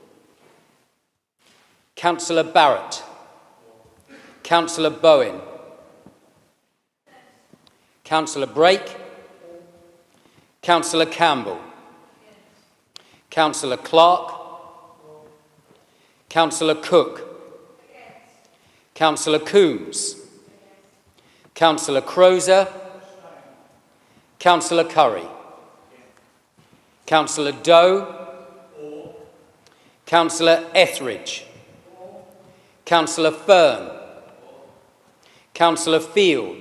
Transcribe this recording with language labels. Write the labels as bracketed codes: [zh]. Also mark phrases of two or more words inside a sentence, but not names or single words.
[en] Councillor Barrett. Councillor Bowen. Councillor Brake. Councillor Campbell. Councillor Clark. Councillor Cook. Councillor Coombs. Councillor Crozer. Councillor Curry. Councillor Doe. Councillor Etheridge. Councillor Fern. Councillor Field.